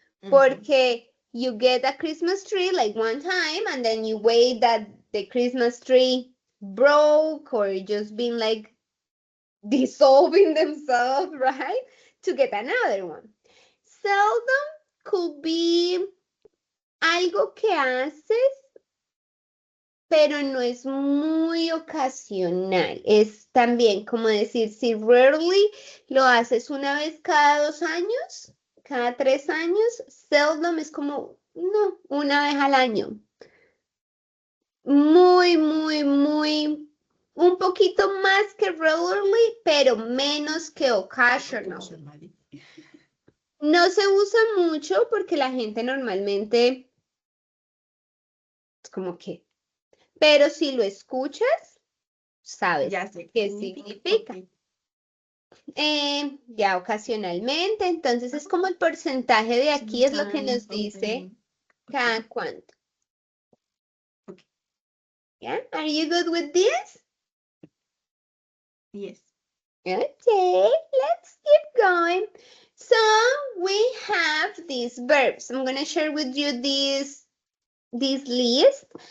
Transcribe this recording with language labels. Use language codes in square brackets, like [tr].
[en] Porque you get a Christmas tree like one time and then you wait that the Christmas tree broke or just been like dissolving themselves, right? To get another one. Seldom could be [es] algo que haces, pero no es muy ocasional. Es también como decir, si rarely lo haces una vez cada 2 años, cada 3 años, seldom es como, no, una vez al año. Muy, muy, muy, un poquito más que regularly, pero menos que occasional. No se usa mucho porque la gente normalmente es como que, pero si lo escuchas, sabes Ya sé qué significa. Ya ocasionalmente, entonces es como el porcentaje de aquí es lo que nos dice cada cuánto. [en] Okay. Yeah, are you good with this? Yes. Okay, let's keep going. So we have these verbs. I'm gonna share with you this list.